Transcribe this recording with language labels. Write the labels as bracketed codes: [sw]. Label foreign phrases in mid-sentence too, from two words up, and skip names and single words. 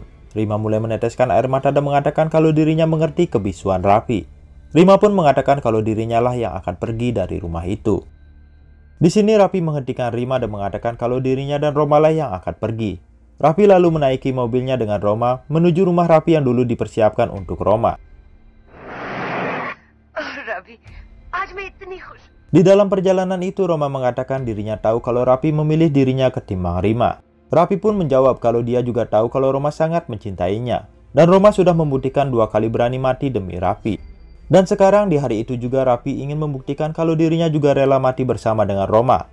[id] Rima mulai meneteskan air mata dan mengatakan kalau dirinya mengerti kebisuan Raffi. Rima pun mengatakan kalau dirinya lah yang akan pergi dari rumah itu. Di sini Raffi menghentikan Rima dan mengatakan kalau dirinya dan Roma lah yang akan pergi. Raffi lalu menaiki mobilnya dengan Roma menuju rumah Raffi yang dulu dipersiapkan untuk Roma. [hi] रवि आज मैं इतनी खुश। [id] Di dalam perjalanan itu, Roma mengatakan dirinya tahu kalau Raffi memilih dirinya ketimbang Rima. Raffi pun menjawab kalau dia juga tahu kalau Roma sangat mencintainya. Dan Roma sudah membuktikan 2 kali berani mati demi Raffi. Dan sekarang di hari itu juga Raffi ingin membuktikan kalau dirinya juga rela mati bersama dengan Roma.